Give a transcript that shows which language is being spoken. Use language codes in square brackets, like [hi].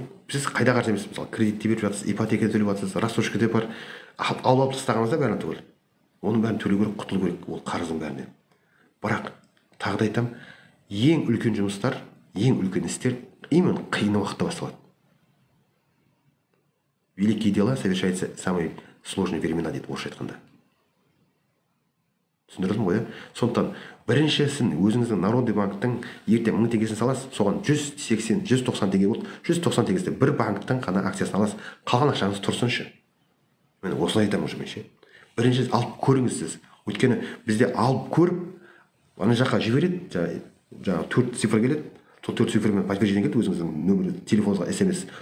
[kk] Сіз қайда қаржы емес, мысалы кредитте беріп жатсыз, ипотека төлеп жатсыз, рассрочка деп бар, алып тастағаныңызда бәрін түгел. Оның бәрін төлеу керек, құтылу керек, ол қарыздың бәрінен. Бірақ тағы да айтамын, ең үлкен жұмыстар, ең үлкен істер именно қиын уақытта басталады. [ru] Великие дела совершаются в самые сложные времена [kk] дейді орысша айтқанда. Түсіндірдім ғой, сондықтан біріншісін өзіңіздің Народный банктың ертең 1000 теңгесін саласыз, соған 180, 190 теңге болды, 190 теңгесінде бір банктың қана акциясын аласыз, қалған ақшаңыз тұрсыншы. Мен осыны айтамын уже менше. Бірінші алып көріңіз сіз. Өйткені бізде алып көріп, ана жаққа жібереді, жаңағы 4 цифр келеді, сол 4 цифрмен подтверждение келеді, өзіңіздің нөмірі, телефоныңызға SMS.